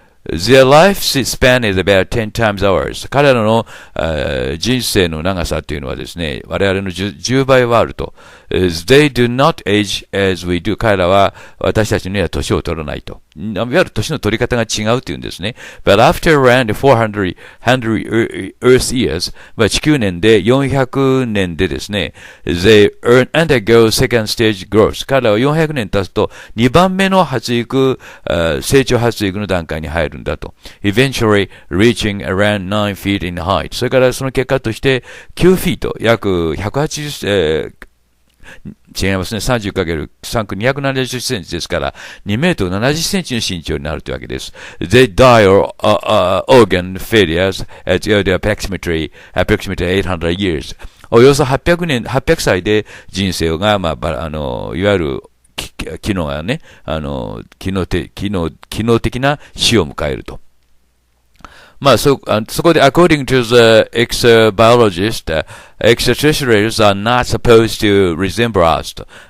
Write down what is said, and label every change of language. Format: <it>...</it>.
<en>Their lifespan is about 10 times ours.</en> <ja>彼らの人生の長さというのはですね、我々の 10倍はあると。</ja> <en>They do not age as we do.</en> <ja>彼らは私たちには年を取らないと。いわゆる年の取り方が違うというんですね。</ja> <en>But after around 400 Earth years,</en> <ja>地球年で400年でですね、</ja> <en>they undergo second stage growth.</en> <ja>彼らは400年経つと2番目の成長発育の段階に入るんだと。</ja> <en>Eventually reaching around 9 feet in height.</en> <ja>それからその結果として9フィート、約180、違いますね。 30×3 区270センチですから、2メートル70センチの身長になるというわけです。</ja> <en>They die of organ failures at approximately 800 years.</en> <ja>およそ800歳で人生が、いわゆる機能がね、機能的な死を迎えると。</ja> <en>そこで、according to the exobiologist, extraterrestrials are not supposed to resemble us と。</en>